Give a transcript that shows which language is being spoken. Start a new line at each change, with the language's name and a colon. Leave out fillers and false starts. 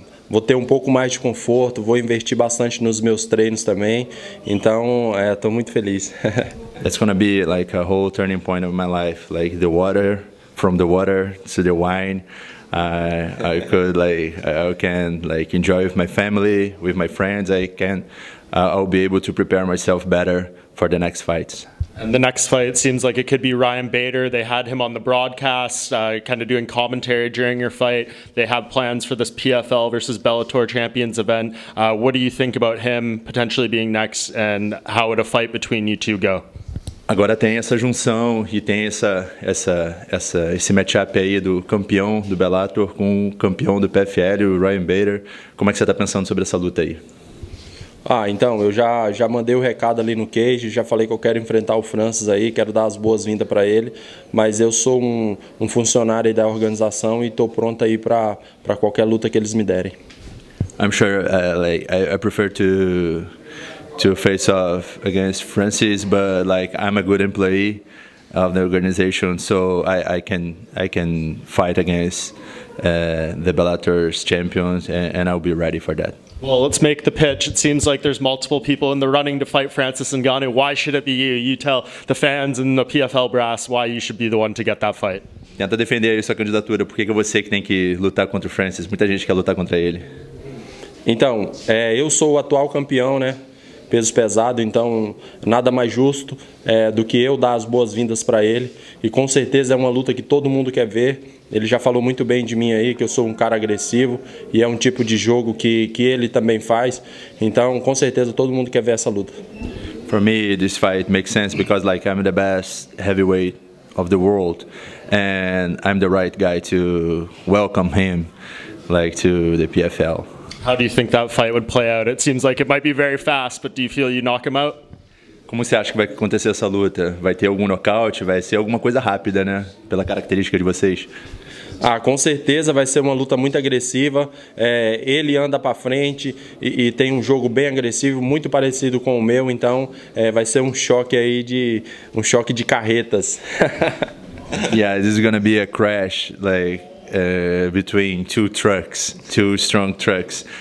Portuguese: Vou ter um pouco mais de conforto, vou investir bastante nos meus treinos também, então estou muito feliz.
English: It's gonna be like a whole turning point of my life, like the water, from the water to the wine. I can like enjoy with my family, with my friends. I'll be able to prepare myself better for the next fights. And the next fight seems like it could be Ryan Bader. They had him on the broadcast, kind of doing commentary during your fight. They have plans for this PFL versus Bellator Champions event. What do you think about him potentially being next, and how would a fight between you two go?
Portuguese: Agora tem essa junção e tem esse matchup aí do campeão do Bellator com o campeão do PFL, o Ryan Bader. Como é que você está pensando sobre essa luta aí? Então, eu já mandei o recado ali no cage, já falei que eu quero enfrentar o Francis aí, quero dar as boas-vindas para ele, mas eu sou um funcionário aí da organização e estou pronto aí para qualquer luta que eles me derem.
English: I'm sure I prefer to face off against Francis, but like I'm a good employee of the organization, so I can fight against the Bellator's champions, and I'll be ready for that. Well, let's make the pitch. It seems like there's multiple people in the running to fight Francis Ngannou. Why should it be you? You tell the fans and the PFL brass why you should be the one to get that fight.
Portuguese: Tenta defender aí sua candidatura. Por que é você que tem que lutar contra o Francis? Muita gente quer lutar contra ele. Então, eu sou o atual campeão, né? Peso pesado, então nada mais justo do que eu dar as boas-vindas para ele, e com certeza é uma luta que todo mundo quer ver. Ele já falou muito bem de mim aí, que eu sou um cara agressivo e é um tipo de jogo que ele também faz, então com certeza todo mundo quer ver essa luta.
English: For me, this fight makes sense because like I'm the best heavyweight of the world and I'm the right guy to welcome him like to the PFL. How do you think that fight would play out? It seems like it might be very fast, but do you feel you knock him out?
Portuguese: Como você acha que vai acontecer essa luta? Vai ter algum nocaute? Vai ser alguma coisa rápida, né? Pela característica de vocês. Com certeza vai ser uma luta muito agressiva. Ele anda para frente e tem um jogo bem agressivo, muito parecido com o meu, então vai ser um choque aí um choque de carretas.
English: Yeah, this is gonna be a crash, like between two strong trucks.